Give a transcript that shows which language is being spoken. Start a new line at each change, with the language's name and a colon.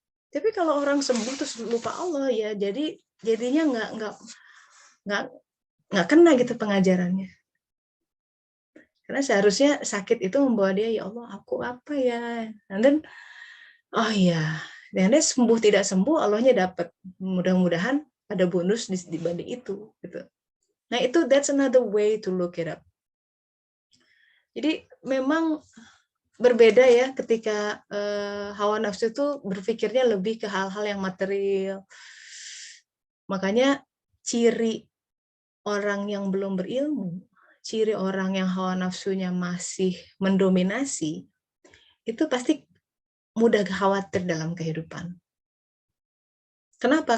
Indonesian: Tapi kalau orang sembuh terus lupa Allah ya, jadinya nggak kena gitu pengajarannya. Karena seharusnya sakit itu membawa dia, ya Allah aku apa ya.
English: And then,
Indonesian: oh ya, Dan dia sembuh tidak sembuh, Allahnya dapat. Mudah-mudahan ada bonus di balik itu. Gitu. Nah itu
English: that's another way to look it up.
Indonesian: Jadi memang berbeda ya ketika hawa nafsu itu berpikirnya lebih ke hal-hal yang material. Makanya ciri orang yang belum berilmu, ciri orang yang hawa nafsunya masih mendominasi, itu pasti mudah khawatir dalam kehidupan. Kenapa?